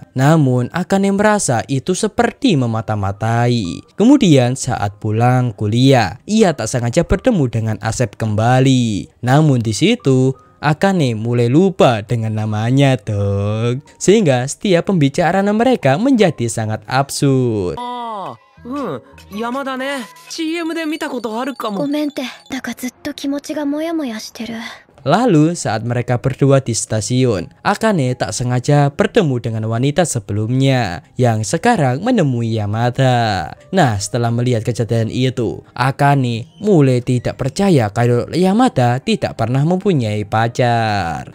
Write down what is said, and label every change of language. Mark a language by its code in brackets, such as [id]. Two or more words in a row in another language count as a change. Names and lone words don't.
[id] Namun Akane merasa itu seperti memata-matai. Kemudian saat pulang kuliah, ia tak sengaja bertemu dengan Asep kembali. Namun di situ Akane mulai lupa dengan namanya dong. Sehingga setiap pembicaraan mereka menjadi sangat absurd. [ja] 山田ね CM で見たことあるかも。ごめんって、だからずっと気持ちがモヤモヤしてる。 [id] Lalu saat mereka berdua di stasiun, Akane tak sengaja bertemu dengan wanita sebelumnya yang sekarang menemui Yamada. Nah, setelah melihat kejadian itu, Akane mulai tidak percaya kalau Yamada tidak pernah mempunyai pacar.